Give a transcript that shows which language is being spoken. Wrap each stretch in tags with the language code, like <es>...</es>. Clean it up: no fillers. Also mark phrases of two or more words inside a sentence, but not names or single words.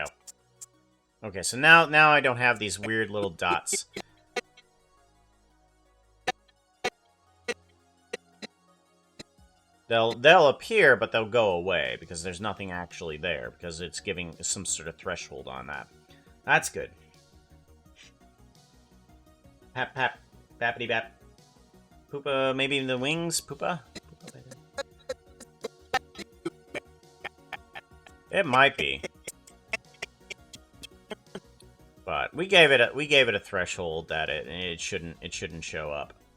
<en>Okay, so now I don't have these weird little dots. They'll appear, but they'll go away, because there's nothing actually there, because it's giving some sort of threshold on that. That's good. Pap, pap, bappity bap. Poopa, maybe the wings? Poopa? It might be. But we gave it a threshold that it shouldn't show up.</en>